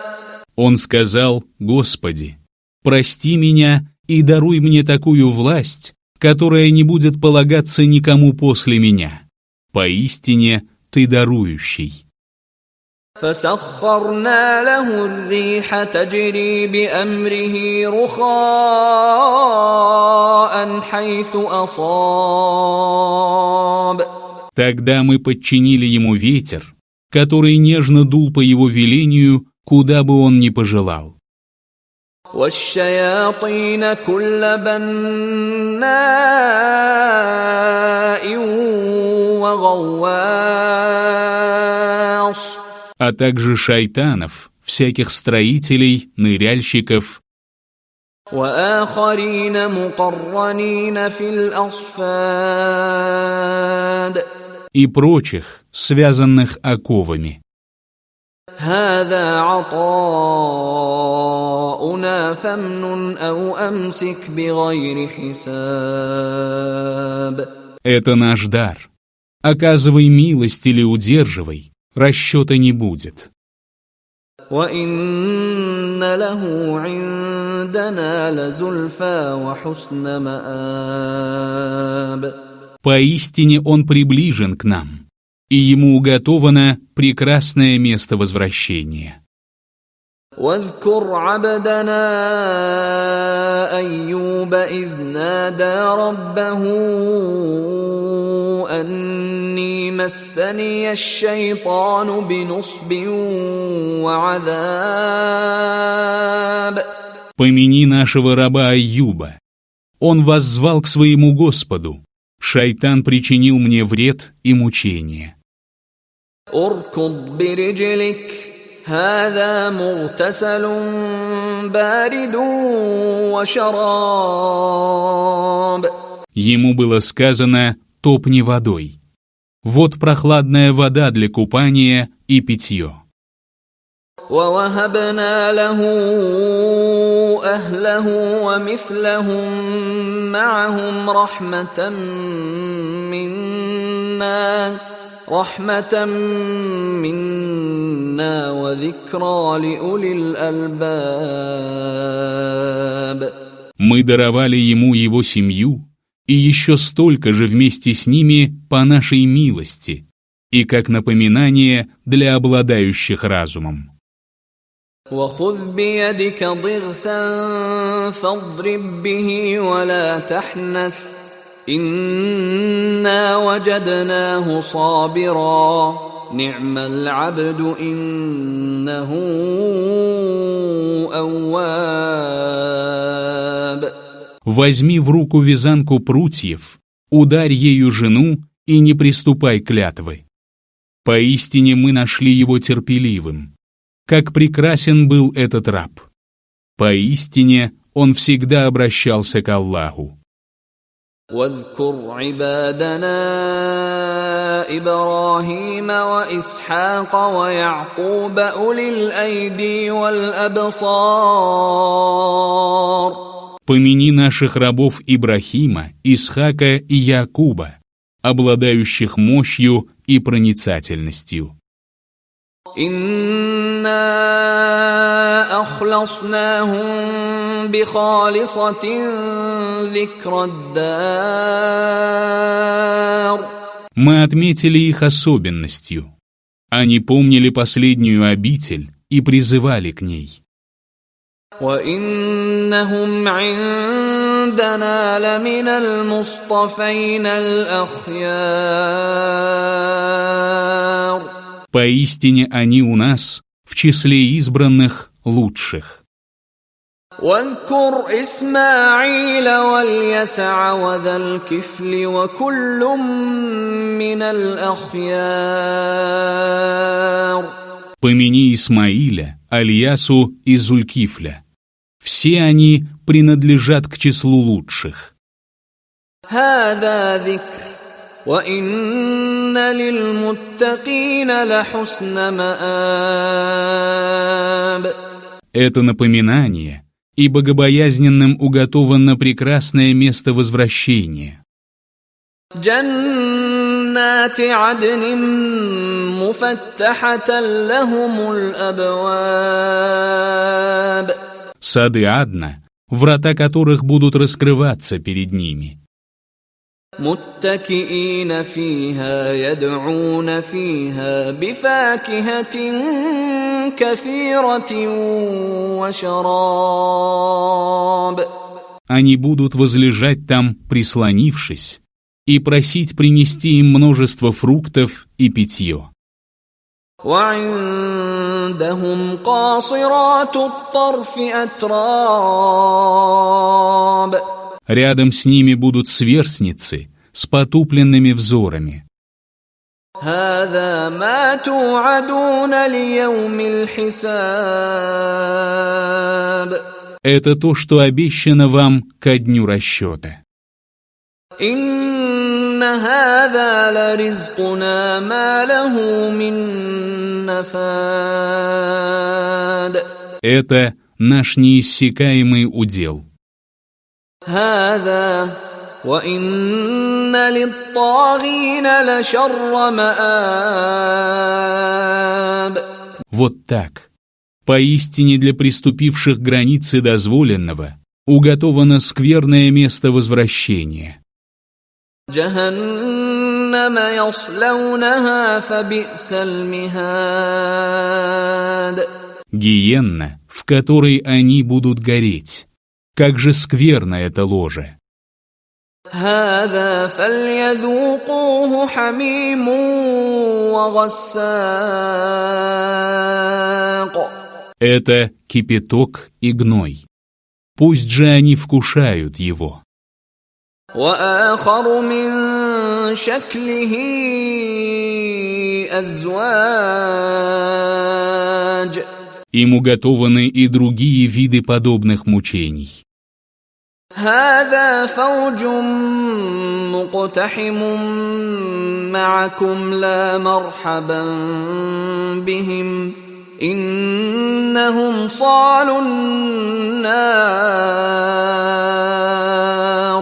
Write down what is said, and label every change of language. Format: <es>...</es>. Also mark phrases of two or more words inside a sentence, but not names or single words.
<ru>Он сказал: «Господи, прости меня и даруй мне такую власть, которая не будет полагаться никому после меня. Поистине ты дарующий».</ru> <ar>فسخرنا له الريح تجري بأمره رخاء حيث أصاب.</ar> <ru>Тогда мы подчинили ему ветер, который нежно дул по его велению, куда бы он ни пожелал.</ru> <ar>والشياطين كل بناء وغواص.</ar> <ru>А также шайтанов, всяких строителей, ныряльщиков,</ru> <ar>وآخرين مقرنين في الأصفاد.</ar> <ru>и прочих, связанных оковами.</ru> <ar>هذا عطاؤنا فامنن أو أمسك بغير حساب.</ar> <ru>Это наш дар. Оказывай милость или удерживай, расчета не будет.</ru> <ar>وإن له عندنا لزلفى وحسن مآب.</ar> <ru>Поистине он приближен к нам, и ему уготовано прекрасное место возвращения.</ru> <ar>واذكر عبدنا أيوب إذ نادى ربه أني مسني الشيطان بنصب وعذاب.</ar> <ru>Помяни нашего раба Айюба. Он воззвал к своему Господу. Шайтан причинил мне вред и мучение.</ru> <ar>اركض برجلك هذا مغتسل بارد وشراب.</ar> <ru>Ему было сказано: топни водой. Вот прохладная вода для купания и питье.</ru> <ar>ووهبنا له أهله ومثلهم معهم رحمة منا وذكرى لأولي الألباب.</ar> <ru>Мы даровали ему его семью, и еще столько же вместе с ними по нашей милости, и как напоминание для обладающих разумом.</ru> <ar>وخذ بيدك ضغثا فاضرب به ولا تحنث إنا وجدناه صابرا نعم العبد إنه أواب.</ar> <ru>Возьми в руку вязанку прутьев, ударь ею жену и не приступай клятвы. Поистине мы нашли его терпеливым. Как прекрасен был этот раб! Поистине он всегда обращался к Аллаху.</ru> <ar>واذكر عبادنا إبراهيم وإسحاق ويعقوب أولي الأيدي والأبصار.</ar> <ru>Помяни наших рабов Ибрахима, Исхака и Якуба, обладающих мощью и проницательностью.</ru> <ar>إنا أخلصناهم بخالصة ذكر الدار.</ar> <ru>Мы отметили их особенностью. Они помнили последнюю обитель и призывали к ней.</ru> <ar>وإنهم عندنا لمن المصطفين الأخيار.</ar> <ru>Поистине они у нас в числе избранных лучших.</ru> <ar>واذكر إسماعيل واليسع وذا الكفل وكل من الأخيار.</ar> <ru>Помяни Исмаиля, Альясу и Зулькифля. Все они принадлежат к числу лучших.</ru> <ar>هذا ذكر وإن للمتقين لحسن مآب.</ar> <ru>Это напоминание, и богобоязненным уготовано прекрасное место возвращения.</ru> <ar>جنات عدن مفتحة لهم الأبواب.</ar> <ru>Сады Адна, врата которых будут раскрываться перед ними.</ru> <ar>متكئين فيها يدعون فيها بفاكهة كثيرة وشراب.</ar> <ru>Они будут возлежать там, прислонившись, и просить принести им множество фруктов и питье.</ru> <ar>وعندهم قاصرات الطرف أتراب.</ar> <ru>Рядом с ними будут сверстницы с потупленными взорами.</ru> <ar>هذا ما توعدون ليوم الحساب.</ar> <ru>Это то, что обещано вам ко дню расчета.</ru> <ar>إن هذا لرزقنا ما له من نفاد.</ar> <ru>Это наш неиссякаемый удел.</ru> <ar>هذا وإن للطاغين لشر مآب.</ar> <ru>Вот так. Поистине для приступивших границы дозволенного уготовано скверное место возвращения.</ru> <ar>جهنم يصلونها فبئس المهاد.</ar> <ru>Гиенна, в которой они будут гореть. Как же скверно это ложе.</ru> <ar>هذا فليذوقوه حميم وغساق.</ar> <ru>Это кипяток и гной. Пусть же они вкушают его.</ru> <ar>وآخر من شكله أزواج.</ar> <ru>Им уготованы и другие виды подобных мучений.</ru> <ar>هذا فوج مقتحم معكم لا مرحبا بهم إنهم صالوا النار.</ar>